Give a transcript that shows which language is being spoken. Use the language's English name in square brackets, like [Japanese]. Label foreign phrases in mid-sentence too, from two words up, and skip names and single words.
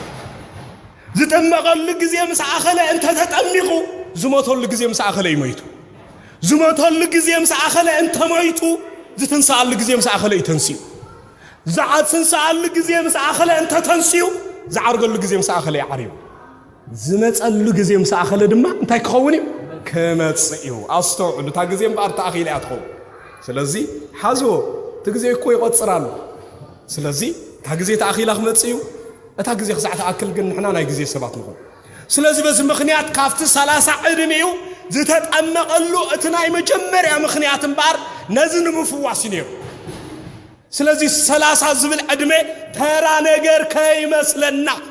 [Tigrinya] ዝጠመቀሉ ግዜ ምስ አኸለ እንተ ተጠምቁ ዝሞተሉ ግዜ ምስ አኸለ ይሞይቱ ዝሞተሉ ግዜ ምስ አኸለ እንተ ሞይቱ ዝትንሳአሉ ግዜ ምስ አኸለ ይተንሲዩ ዝዓጽንሳአሉ ግዜ ምስ አኸለ እንተ ተንሲዩ ዝዓርገሉ ግዜ ምስ አኸለ ይዓርዩ ዝመጸሉ ግዜ ምስ አኸለ ድማ እንታይ ክኸውን እዩ ከመጽዩ አስተውዕሉ ታ ግዜ እምበር ተኣኺለ ያትኸው ስለዚህ ሓዞ ትግዜ እኮ ይቆጽራሉ ስለዚህ ታ ግዜ ተኣኺላ ክመጽዩ እታ ግዜ ክሳዕ ተኣክል ግን ንሕና ናይ ግዜ ሰባት ንኾን ስለዚህ በዚ ምኽንያት ካፍቲ 30 ዕድሜኡ ዝተጠመቐሉ እቲ ናይ መጀመርያ ምኽንያት እምበር ነዚ ንምፍዋስ ነይሩ ስለዚህ 30 ዝብል ዕድሜ ተራ ነገር ከይመስለና